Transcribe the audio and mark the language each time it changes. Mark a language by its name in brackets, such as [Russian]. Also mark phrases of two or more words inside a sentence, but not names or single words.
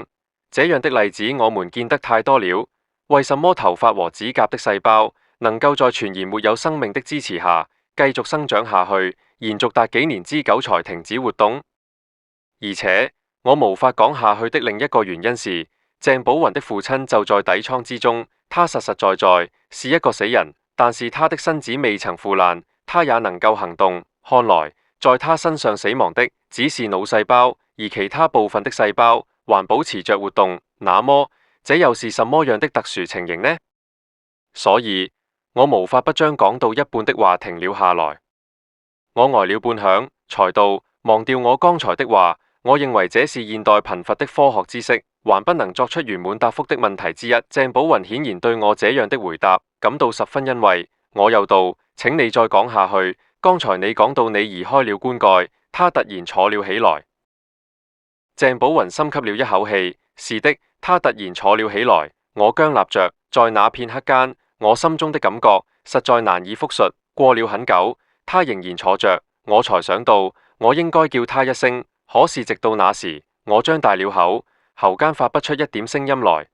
[Chinese] 這樣的例子我們見得太多了。為什麼頭髮和指甲的細胞能夠在全然沒有生命的支持下繼續生長下去，延續達幾年之久才停止活動？而且我無法講下去的另一個原因是，鄭寶雲的父親就在底艙之中，他實實在在是一個死人，但是他的身子未曾腐爛，他也能夠行動。看來在他身上死亡的只是腦細胞，而其他部分的細胞還保持着活動。那麼這又是什麼樣的特殊情形呢？所以我無法不將講到一半的話停了下來。我呆了半晌，才道：忘掉我剛才的話，我認為這是現代貧乏的科學知識還不能作出圓滿答覆的問題之一。鄭寶雲顯然對我這樣的回答感到十分欣慰。我又道：請你再講下去。剛才你講到你移開了棺蓋，他突然坐了起來。鄭寶雲深吸了一口氣，是的，他突然坐了起來。我僵立着，在那片刻間，我心中的感覺實在難以複述。過了很久，他仍然坐着，我才想到我應該叫他一聲。可是直到那時，我張大了口，喉間發不出一點聲音來。